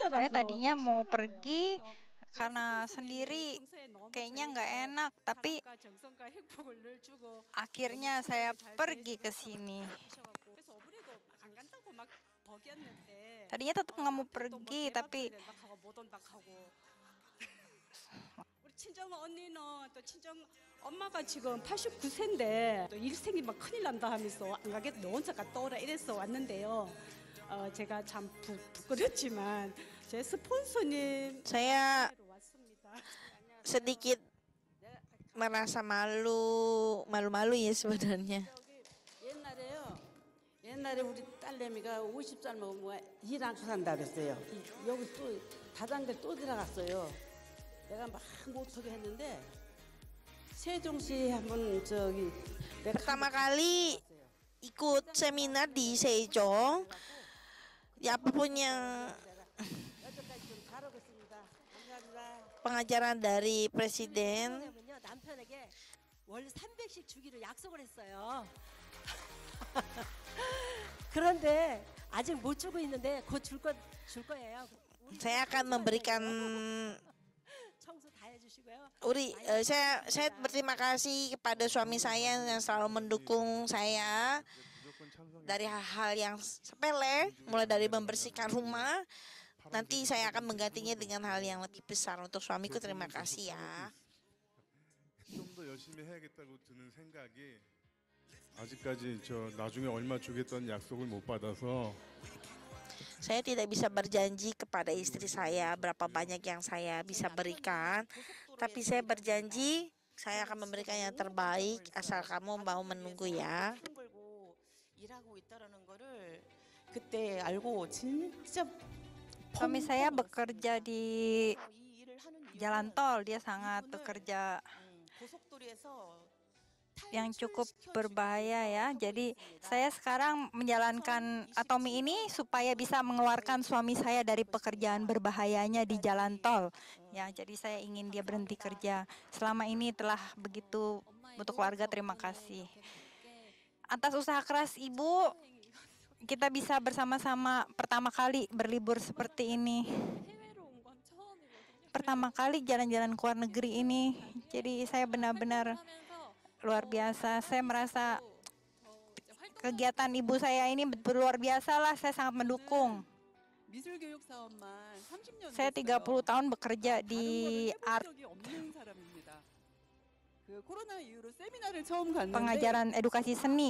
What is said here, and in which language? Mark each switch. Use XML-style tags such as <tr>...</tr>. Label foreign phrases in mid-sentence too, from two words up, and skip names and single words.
<id>Saya</id> <ko>가서</ko> <id>tadinya mau pergi karena sendiri kayaknya nggak enak, tapi</id> <ko>정성과 행복을 늘 주고</ko> <id>akhirnya saya pergi ke sini.</id> <ko>그래서 어머니도 안 간다고 막 버겼는데</ko> <id>Tadinya tetap nggak mau pergi, tapi</id> <ko>막 하고 못 온다 하고 우리 친정 언니는 또 친정 엄마가 지금 89세인데 또 일생이 막 큰일 난다 하면서 안 가겠다 너 혼자 갔다 오라 이래서 왔는데요. 제가 참 부끄럽지만 제 스폰서님</ko> <id>Saya</id> <ko>왔습니다.</ko> <id>sedikit merasa malu ya sebenarnya.</id> <ko>옛날에 우리 딸내미가 50살 먹으면 일 안 산다 그랬어요. 여기 또 다단계 또 들어갔어요. 내가 막 못하게 했는데 세종시 한번 저기 내가</ko> <id>Pertama kali ikut seminar di Sejong, ya apapun yang</id> <ko>여기까지 좀 잘하겠습니다. 감사합니다.</ko> <id>pengajaran dari presiden,</id> <ko>왜냐면요 남편에게 월 300씩 주기로 약속을 했어요. 그런데 아직 못 주고 있는데 곧 줄 거예요.</ko> <id>saya akan memberikan</id> <ko>청소 다 해주시고요.</ko> <id>saya berterima kasih kepada suami saya yang selalu mendukung saya dari hal-hal yang sepele, mulai dari membersihkan rumah. Nanti saya akan menggantinya dengan hal yang lebih besar. Untuk suamiku terima kasih ya.</id> <ko>좀 더 열심히 해야겠다고 드는 생각이 아직까지 저 나중에 얼마 주겠다는 약속을 못 받아서</ko> <id>Saya tidak bisa berjanji kepada istri saya berapa banyak yang saya bisa berikan, tapi saya berjanji saya akan memberikan yang terbaik asal kamu mau menunggu ya.</id> <ko>돈 벌고 일하고 있다라는 거를 그때 알고 진짜</ko> <id>suami saya bekerja di</id> <ko>이 일을 하는</ko> <id>jalan tol. Dia sangat bekerja</id> <ko>고속도로에서</ko> <id>yang cukup berbahaya ya. Jadi saya sekarang menjalankan Atomy ini supaya bisa mengeluarkan suami saya dari pekerjaan berbahayanya di jalan tol. Ya, jadi saya ingin dia berhenti kerja. Selama ini telah begitu untuk keluarga, terima kasih. Atas usaha keras Ibu, kita bisa bersama-sama pertama kali berlibur seperti ini.</id> <ko>해외로 온 건 처음이거든요.</ko> <id>pertama kali jalan-jalan ke luar negeri ini. Jadi saya benar-benar luar biasa. Saya merasa kegiatan ibu saya ini luar biasa lah. Saya sangat mendukung. Saya 30 tahun bekerja di art, pengajaran edukasi seni.</id>